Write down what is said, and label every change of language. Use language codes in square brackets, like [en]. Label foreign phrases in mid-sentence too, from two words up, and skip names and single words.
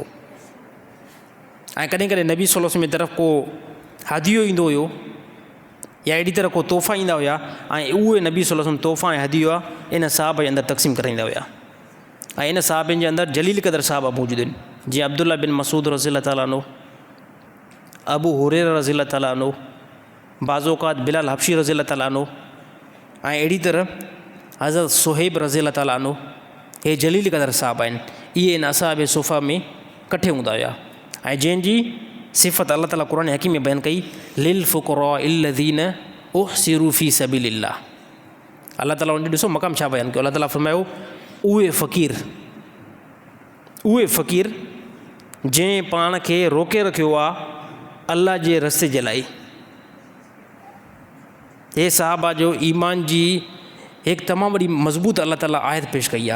[sd] ऐं कॾहिं कॾहिं नबी [ar] صلى الله عليه وسلم [sd] जी तरफ़ को हदियो ईंदो हुयो या अहिड़ी तरह को तोहफ़ा ईंदा हुया ऐं उहे नबी [ar] صلى الله عليه وسلم [sd] तोहफ़ा ऐं हदियो आहे इन साहब जे अंदरि तक़सीम कराईंदा हुया। ऐं इन साहबनि जे अंदरि जलील क़दर साहबा मौजूदु आहिनि, जीअं अब्दुल्ला बिन मसूद [ar] رضي الله تعالى عنه, [sd] अबू हुरैरा [ar] رضي الله تعالى عنه, [sd] बाज़ोकात बिलाल हबशी [ar] رضي الله تعالى عنه [sd] ऐं अहिड़ी तरह हज़रत सुहैब [ar] رضي الله تعالى عنه. [sd] हे जलील क़दर साहब आहिनि। इहे इन असहाब सुफ़ा में कठे हूंदा हुया ऐं जंहिंजी सिफ़त अल्लाह ताला क़ुरान हकीम में बयानु कई, [ar] للفقراء الذين أحصروا في سبيل الله. [sd] अल्लाह ताला उन ॾिसो मक़ाम छा बयानु कयो, अल्लाह ताला फ़रमायो उहे फ़क़ीर जंहिं पाण खे रोके रखियो आहे अल्लाह जे रस्ते जे लाइ। हे साहबा जो ईमान जी हिकु तमामु वॾी मज़बूत अल्लाह ताला आयत पेश कई आहे।